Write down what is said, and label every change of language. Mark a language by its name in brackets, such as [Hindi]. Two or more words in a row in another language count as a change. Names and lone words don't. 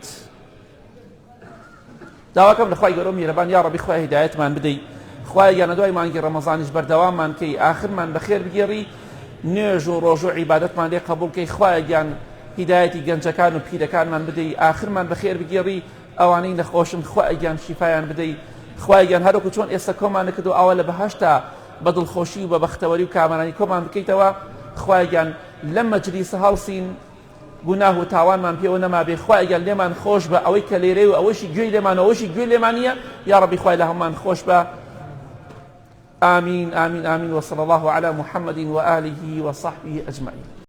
[Central Kurdish] داواکەم لە خوای گەورە میهرەبان [Arabic] یا ڕەبی [Central Kurdish] خوای هیدایەتمان بدەی، خوای گیانە دوای مانگی ڕەمەزانیش بەردەواممان کەی، ئاخرمان بەخێر بگێڕی، نوێژ و ڕۆژ و عیبادەتمان لێ قبوڵ کەی، خوای گیان هیدایەتی گەنجەکان و پیرەکانمان بدەی، ئاخرمان بەخێر بگێڕی، ئەوانەی نەخۆشن خوای گیان شیفایان بدەی، خوای گیان هەروەکو چۆن ئێستا کۆمان نەکردو ئاوا لە بەهەشتا بە دڵخۆشی و بە بەختەوەری و کامەرانی کۆمان بکەیتەوە. خوای گیان لەم مەجلیسە هەڵسین، گوناه و تاوانمان پێوە نەما بێ، خوای گیان لێمان خۆش بە ئەوەی کە لێرەی و ئەوەشی گوێی لێمانە، ئەوەشی گوێی لێمان نییە، [Arabic] یا ڕەبی [Central Kurdish] خوای لە هەمومان خۆش بە. [Arabic] آمين آمين آمين وصلى الله على محمد وآله وصحبه أجمعين.